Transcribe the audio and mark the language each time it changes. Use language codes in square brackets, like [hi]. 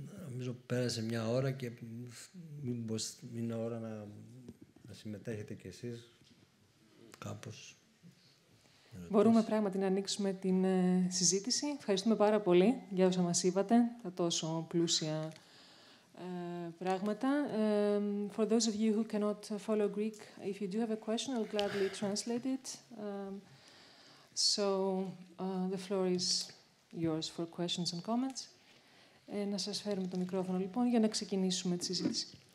[el] Νομίζω πέρασε μια ώρα και μήπως είναι ώρα να συμμετέχετε κι εσείς κάπως. Μπορούμε πράγματι να ανοίξουμε την συζήτηση. Ευχαριστούμε πάρα πολύ για όσα μας είπατε, τα τόσο πλούσια πράγματα. [en] For those of you who cannot follow Greek, if you do have a question, I'll gladly translate it. So the floor is yours for questions and comments. [el] Να σας φέρουμε το μικρόφωνο λοιπόν για να ξεκινήσουμε τη συζήτηση.